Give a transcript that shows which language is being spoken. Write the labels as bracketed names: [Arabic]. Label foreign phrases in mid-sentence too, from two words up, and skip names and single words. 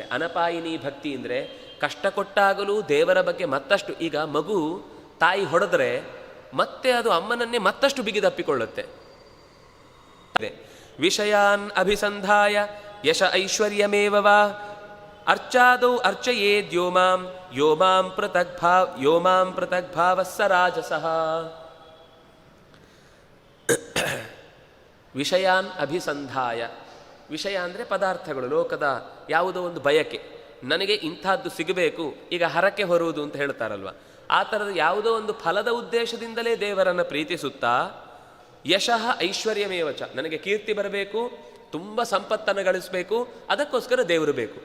[Kannada] ಅನಪಾಯಿನಿ ಭಕ್ತಿ ಅಂದರೆ ಕಷ್ಟ ಕೊಟ್ಟಾಗಲೂ ದೇವರ ಬಗ್ಗೆ ಮತ್ತಷ್ಟು, ಈಗ ಮಗು ತಾಯಿ ಹೊಡೆದ್ರೆ ಮತ್ತೆ ಅದು ಅಮ್ಮನನ್ನೇ ಮತ್ತಷ್ಟು ಬಿಗಿದಪ್ಪಿಕೊಳ್ಳುತ್ತೆ. [Sanskrit] ವಿಷಯಾನ್ ಅಭಿಸಂಧಾಯ ಯಶ ಐಶ್ವರ್ಯಮೇವ ಅರ್ಚಾದೌ ಅರ್ಚಯೇದ್ ಯೋ ಮಾಂ ಪೃಥಗ್ಭಾವ ಸ ರಾಜಸಃ. ವಿಷಯಾನ್ ಅಭಿಸಂಧಾಯ, [Kannada] ವಿಷಯ ಅಂದರೆ ಪದಾರ್ಥಗಳು, ಲೋಕದ ಯಾವುದೋ ಒಂದು ಬಯಕೆ, ನನಗೆ ಇಂಥದ್ದು ಸಿಗಬೇಕು, ಈಗ ಹರಕೆ ಹೊರುವುದು ಅಂತ ಹೇಳ್ತಾರಲ್ವ, ಆ ಥರದ ಯಾವುದೋ ಒಂದು ಫಲದ ಉದ್ದೇಶದಿಂದಲೇ ದೇವರನ್ನು ಪ್ರೀತಿಸುತ್ತಾ [Sanskrit] ಯಶಃ ಐಶ್ವರ್ಯಮೇವಚ, [Kannada] ನನಗೆ ಕೀರ್ತಿ ಬರಬೇಕು, ತುಂಬ ಸಂಪತ್ತನ್ನು ಗಳಿಸಬೇಕು, ಅದಕ್ಕೋಸ್ಕರ ದೇವರು ಬೇಕು.